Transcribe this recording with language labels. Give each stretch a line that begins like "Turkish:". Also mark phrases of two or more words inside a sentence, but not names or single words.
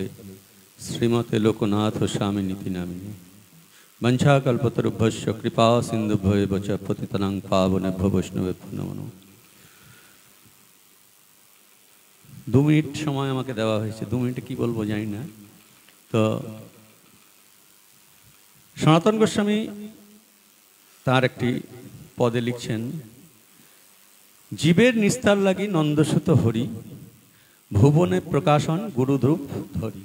Sanskrit: श्रीमते लोकनाथ स्वामिनीति नामिने वंशाकल्पतरुभ्यश्च कृपा सिन्धुभ्यो च पतितानां पावनेभ्यो वैष्णवेभ्यो नमो नमः।
Bangla: 2 মিনিট সময় আমাকে দেওয়া হয়েছে, 2 মিনিটে কি বলবো জানি না। তো সনাতন গোস্বামী তার একটি পদে লিখছেন, জীবের নিস্তার লাগি নন্দসুত হরি, ভুবনে প্রকাশন গুরুদ্রূপ ধরি।